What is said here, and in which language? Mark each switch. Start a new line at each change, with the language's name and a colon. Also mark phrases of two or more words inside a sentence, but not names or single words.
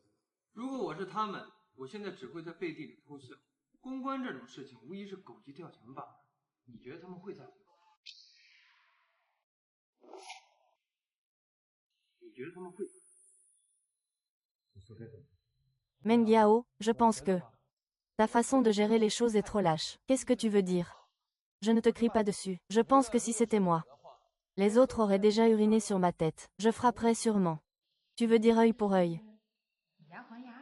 Chinese: 如果我是他们，我现在只会在背地里偷笑。公关这种事情，无疑是狗急跳墙罢了。你觉得他们会在乎吗？你觉得他们会？你说该怎么？
French: Mengiao, je pense que ta façon de gérer les choses est trop lâche. Qu'est-ce que tu veux dire? Je ne te crie pas dessus. Je pense que si c'était moi, les autres auraient déjà uriné sur ma tête. Je frapperais sûrement. Tu veux dire œil pour œil?
Chinese: 牙还牙。